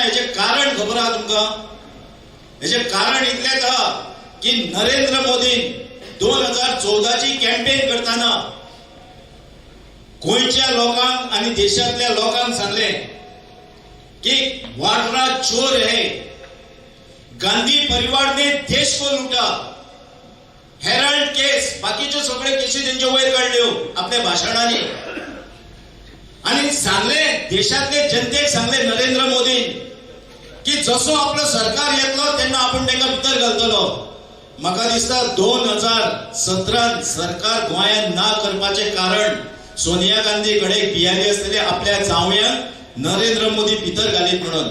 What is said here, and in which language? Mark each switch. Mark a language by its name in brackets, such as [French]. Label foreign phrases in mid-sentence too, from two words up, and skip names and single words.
[Konkani] हेचे कारण खबर आहा तुमकां? हेचे कारण इतलेंच आहा की नरेंद्र मोदीन 2014ची कॅम्पेन करताना गोंयच्या लोकांक आणि देशातल्या लोकांक सांगले की [Hindi] वाडरा चोर है, गांधी परिवार ने देश को लूटा. [Konkani] हेराल्ड केस, बाकीचे सगळे केसी त्यांच्या वयर काढल्यो आपल्या भाषणांनी. आणि सांगले देशातले जनतेक सांगले नरेंद्र मोदी की जसो आपलं सरकार येतलो तेन्ना आपण तांकां भितर घालतलो. म्हाका दिसता 2017 सरकार गोंयांत ना करपाचे कारण सोनिया गांधी कडेन भियाली आसतली आपल्या जावयांक नरेंद्र मोदी भितर घालीत म्हणून.